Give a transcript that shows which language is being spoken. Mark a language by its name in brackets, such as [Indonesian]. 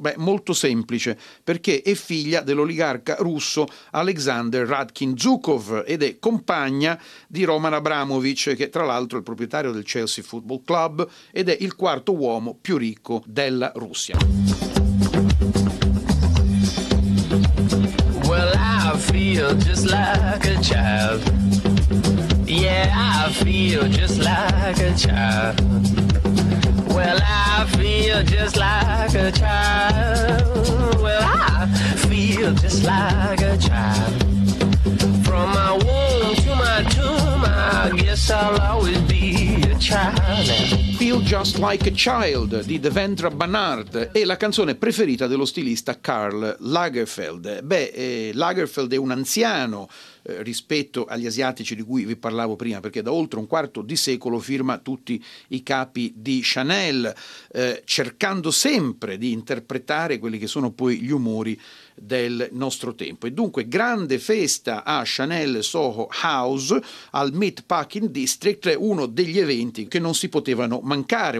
[Italian] Beh, molto semplice, perché è figlia dell'oligarca russo Alexander Radkin Zhukov ed è compagna di Roman Abramovich, che tra l'altro è il proprietario del Chelsea Football Club ed è il quarto uomo più ricco della Russia. [English] Well, I feel just like a child. Yeah, I feel just like a child. Well, I feel just like a child. Well, I feel just like a child. From my womb to my tomb, I guess I'll always be a child. [Italian] Feel Just Like a Child di Devendra Banhart è la canzone preferita dello stilista Karl Lagerfeld. Lagerfeld è un anziano rispetto agli asiatici di cui vi parlavo prima, perché da oltre un quarto di secolo firma tutti i capi di Chanel, cercando sempre di interpretare quelli che sono poi gli umori del nostro tempo. E dunque grande festa a Chanel Soho House al Meatpacking District, uno degli eventi che non si potevano mancare.